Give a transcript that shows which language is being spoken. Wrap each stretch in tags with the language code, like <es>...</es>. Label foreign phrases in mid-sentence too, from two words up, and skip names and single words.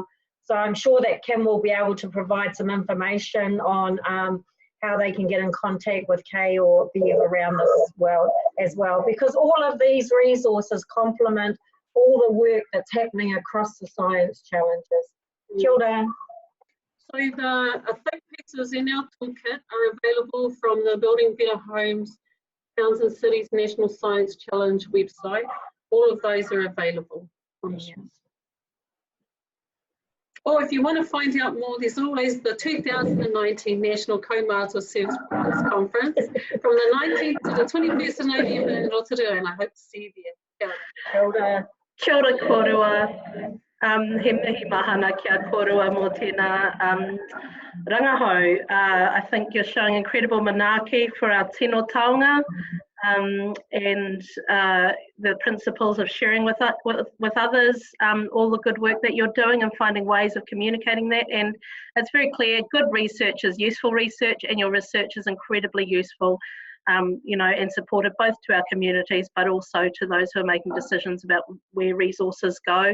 <en>So I'm sure that Kim will be able to provide some information on how they can get in contact with Kay or be around this as well, because all of these resources complement all the work that's happening across the science challenges.</en> <mi>Kia ora.</mi> <en>So the think pieces in our toolkit are available from the Building Better Homes, Towns and Cities National Science Challenge website. All of those are available. Or if you want to find out more, there's always the 2019 National Kaumātua Service Conference from the 19th to the 21st of November in Aotearoa, and I hope to see you there.</en> <mi>Kia ora. Kia ora korua. He mihi mahana kia korua mō tēnā rangahau.</mi> <en>I think you're showing incredible manaaki for our</en> <mi>tino taonga,</mi> <en>and the principles of sharing with others, all the good work that you're doing and finding ways of communicating that. And it's very clear, good research is useful research, and your research is incredibly useful, you know, and supportive both to our communities, but also to those who are making decisions about where resources go.</en>